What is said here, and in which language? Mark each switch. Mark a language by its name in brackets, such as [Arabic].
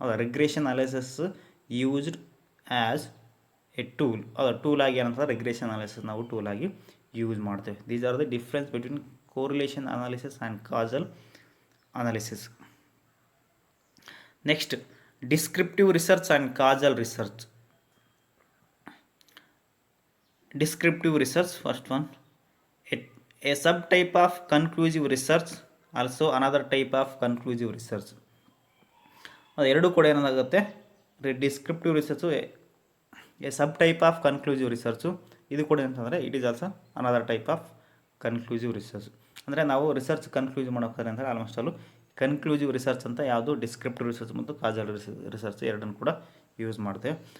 [English] Regression analysis used as a tool. [Kannada] Tool ಆಗಿ ಏನಂತಂದರೆ regression analysis ನಾವು ಟೂಲ್ ಆಗಿ ಯೂಸ್ ಮಾಡ್ತೇವೆ. [English] These are the difference between correlation analysis and causal analysis. Next, descriptive research and causal research. Descriptive research, first one, a subtype of conclusive research also another type of conclusive research. [Kannada] ಅದು ಎರಡೂ ಕೂಡ ಏನಾಗುತ್ತೆ, [English] Descriptive research a subtype of conclusive research. [Kannada] ಇದು ಕೂಡ ಅಂತಂದರೆ [English] It is also another type of conclusive research. [Kannada] ಅಂದರೆ ನಾವು research ಕನ್ಕ್ಲೂಸ್ ಮಾಡೋಕ್ಕಾರೆ ಅಂದರೆ [English] almost all [Kannada] ಕನ್ಕ್ಲೂಸಿವ್ ರಿಸರ್ಚ್ ಅಂತ ಯಾವುದು ಡಿಸ್ಕ್ರಿಪ್ಟಿವ್ ರಿಸರ್ಚ್ ಮತ್ತು ಕಾಜಲ್ ರಿಸರ್ಚ್ ಎರಡನ್ನು ಕೂಡ ಯೂಸ್ ಮಾಡ್ತೇವೆ.